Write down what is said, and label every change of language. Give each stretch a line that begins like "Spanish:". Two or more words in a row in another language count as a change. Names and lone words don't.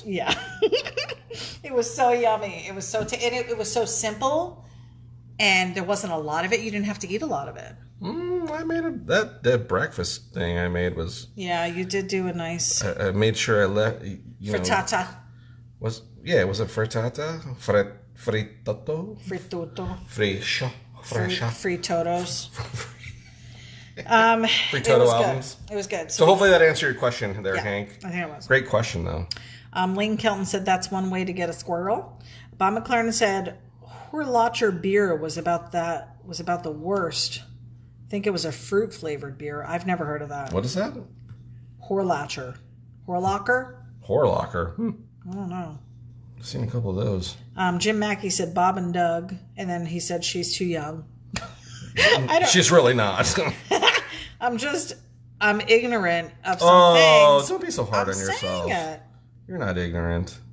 English: Yeah. It was so yummy. It was so... it was so simple, and there wasn't a lot of it. You didn't have to eat a lot of it. I made that breakfast thing I made was... Yeah, you did do a nice... I made sure I left... frittata. Was it frittata? Fritotto? Friscia. Fritotos. Fritoto albums. It was good. So hopefully that answered your question there, Hank. I think it was. Great question, though. Lane Kelton said that's one way to get a squirrel. Bob McLaren said Horlacher beer was about the worst. I think it was a fruit flavored beer. I've never heard of that. What is that? Horlacher. Horlocker? Horlocker. I don't know. I've seen a couple of those. Jim Mackey said Bob and Doug, and then he said she's too young. She's really not. I'm ignorant of some Oh, things. don't be so hard I'm on yourself. saying it. You're not ignorant.